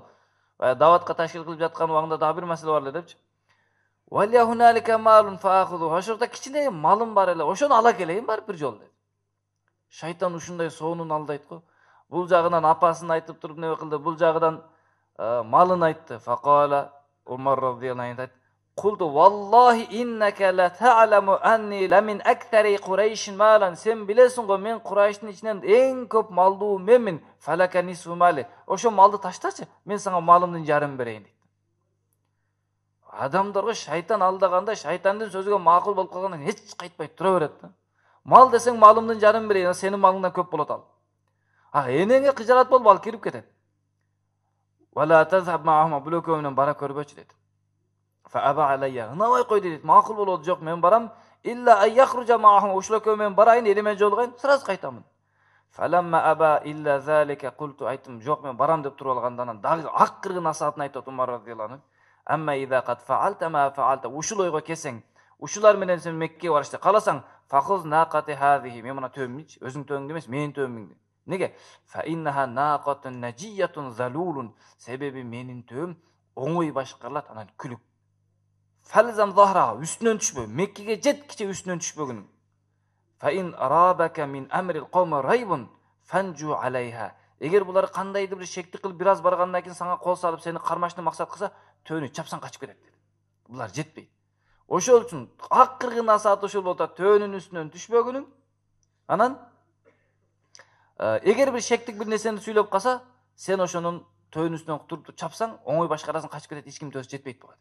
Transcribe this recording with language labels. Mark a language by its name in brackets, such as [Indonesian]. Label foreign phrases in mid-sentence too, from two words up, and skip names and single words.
[Kyrgyz] Даватка ташкил кылып жаткан убагында дагы бир маселе бар эле депчи. [Arabic] ولي هنالك مال فآخذه. [Kyrgyz] Ошорда кичине малым бар эле. Ошону ала келейин барып бир жол деди. Шайтан ушундай соонун алдайт го. Бул жагынан апасын айтып туруп не кылды, бул жагынан малын айтты. [Arabic] فقال عمر رضي الله عنه айтты: "قلت والله إنك لتعلم أني لمن أكثر قريش مالا." [Kyrgyz] Сен билесиң го, мен Курайштын ичинен эң көп малдуу менмин. [Arabic] فلك نصف مالي. [Kyrgyz] Ошо малды таштачы, мен сага малымдын жарым берейин дейт. Адамдарга шайтан алдаганда, шайтандын сөзүгө макул болуп калгандан эч кайтпай тура берет да. Мал десең малымдын жарым берейин, сенин малыңдан көп болот ал. Энеңе кыжарат болуп ал кирип кетет. [Arabic] ولا تذهب معهم, [Kyrgyz] бул экөө менен бара көрбөчү дейт. [Arabic] فأبى علي, [Kyrgyz] ынабай кой дейт, макул болот, жок мен барам. [Arabic] إلا أن يخرج معهم, [Kyrgyz] ушул экөө менен барайын, элиме жолугайын, сразу кайтамын. [Arabic] فلما أبى إلا ذلك قلت, [Kyrgyz] айттым, жок мен барам деп туруп алгандан дагы акыркы насаатын айтат Умар [Arabic] رضي الله عنه. أما إذ قد فعلت ما فعلت, [Kyrgyz] ушул ойго келсең, ушулар менен сен Меккеге барышты каласаң, [Arabic] فخذ ناقتي هذه, [Kyrgyz] мен мына төөмүнчү, өзүң төөңдү эмес, менин төөмүңдү. Неге? [Arabic] فإنها ناقة نجيبة ذلول, [Kyrgyz] себеби менин төөм оңой башкарылат, анан күлүк. [Arabic] فالزم ظهرها, [Kyrgyz] үстүнөн түшпө, Меккеге жеткиче үстүнөн түшпөгүнүң. [Arabic] فإن رابك من أمر القوم ريب فانج عليها. [Kyrgyz] Эгер булар кандайдыр бир шекти кылып бир аз баргандан кийин сага кол салып сени кармашты максат кылса, төөнү чапсаң качып кетет dedi. Булар жетпейт. Ошол үчүн акыркы насаат ошол болот, төөнүн үстүнөн түшпөгүнүң. Анан эгер бир шектик бир нерсени сүйлөп калса, сен ошонун төөнүн үстүнөн туруп чапсаң, оңой башкарасың, качып кетет, эч ким төсү жетпейт буга.